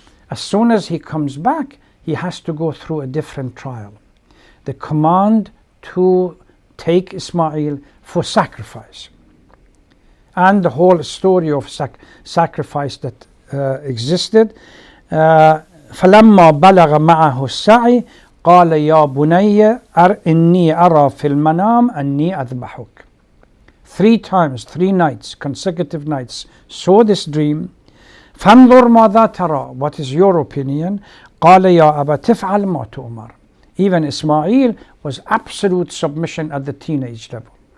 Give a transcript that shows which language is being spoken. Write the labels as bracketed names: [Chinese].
[English] As soon as he comes back, he has to go through a different trial. The command to take Ismail for sacrifice, and the whole story of sacrifice that existed. [Arabic] فلما بلغ معه السعي قال يا بني إني أرى في المنام أني أذبحك. [English] 3 times, 3 nights, consecutive nights, saw this dream. فانظر ماذا ترى, what is your opinion? [Arabic] قال يا أبا تفعل ما تؤمر. [English] Even Ismail was absolute submission at the teenage level.